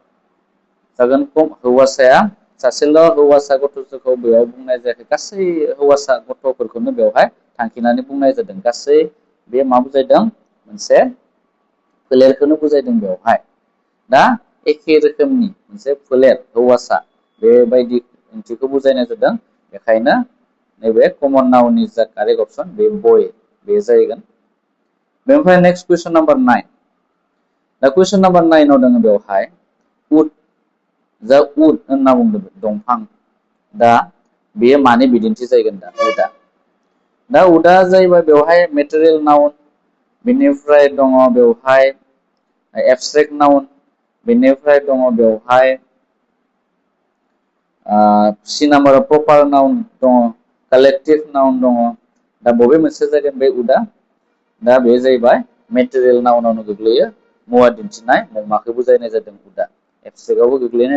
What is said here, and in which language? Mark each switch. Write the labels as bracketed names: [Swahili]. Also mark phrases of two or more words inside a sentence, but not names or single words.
[Bodo] जागोन हौवासाया सासेल' हौवासा गथ'खौ बेयाव बुंनाय जायाखै गासै हौवासा गथ'फोरखौनो बेवहाय थांखिनानै बुंनाय जादों गासै बे मा बुजायदों मोनसे फोलेरखौनो बुजायदों बेवहाय दा एखे रोखोमनि मोनसे फोलेर हौवासा बेबायदि ओंथिखौ बुजायनाय जादों बेखायनो नैबे [English] common nounni [Bodo] जा [English] correct option [Bodo] बे बय बे जाहैगोन बेनिफ्राय [English] next question number 9 [Bodo] दा [English] question number 9 [Bodo] आव दङ बेवहाय उड जा उड होनना बुंदों दंफां दा बेयो मानि बिदिन्थि जागोन दा उडा जाहैबाय बेवहाय [English] material noun [Bodo] बेनिफ्राय दङ बेवहाय [English] abstract noun [Bodo] बेनिफ्राय दङ बेवहाय सी नाम्बाराव [English] proper noun [Bodo] दङ [English] collective noun [Bodo] दङ दा बबे मोनसे जागोन बे उडा दा बे जाहैबाय [English] material nounavno [Bodo] गोग्लैयो मुवा दिन्थिनाय मुंमाखौ बुजायनाय जादों उडा एब्स्ट्रेक्टआवबो गोग्लैनाय